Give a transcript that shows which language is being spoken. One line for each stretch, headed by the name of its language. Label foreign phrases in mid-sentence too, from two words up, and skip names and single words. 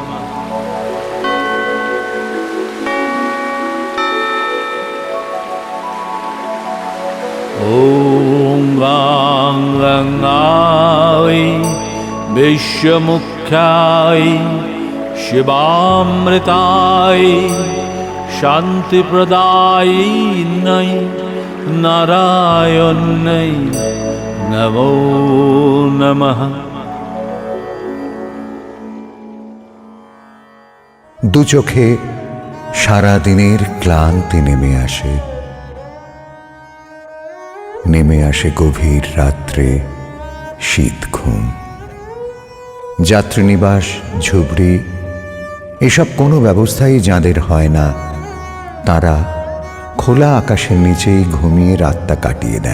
Sanskrit: ॐ गां गङ्गायै विश्वमुख्याय शिवामृताय शान्तिप्रदायिन्यै नारायण्यै नमो नमः।
Bangla: দু চোখে সারাদিনের ক্লান্তি নেমে আসে গভীর রাত্রে শীত ঘুম। যাত্রীনিবাস, ঝুপড়ি এসব কোনো ব্যবস্থাই যাঁদের হয় না, তারা খোলা আকাশের নিচেই ঘুমিয়ে রাতটা কাটিয়ে দেন।